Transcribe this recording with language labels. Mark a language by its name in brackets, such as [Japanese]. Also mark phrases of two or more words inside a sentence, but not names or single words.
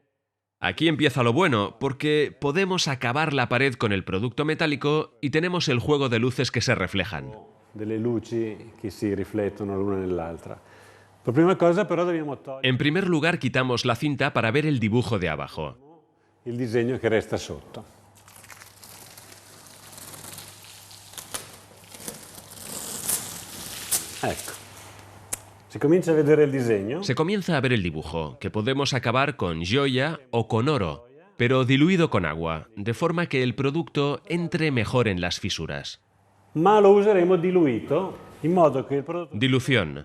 [Spanish] Aquí empieza lo bueno, porque podemos acabar la pared con el producto metálico y tenemos el juego de luces que se reflejan. [Italian] delle luci che si riflettono l'una nell'altra. Per prima cosa però dobbiamo togliere [Spanish] En primer lugar, quitamos la cinta para ver el dibujo de abajo. [Italian] il disegno che resta sotto. Ecco. Si comincia a vedere il disegno, [Spanish] Se comienza a ver el dibujo, que podemos acabar con joya o con oro, pero diluido con agua, de forma que el producto entre mejor en las fisuras. [Italian] ma lo useremo diluito in modo che il prodotto [Spanish] Dilución.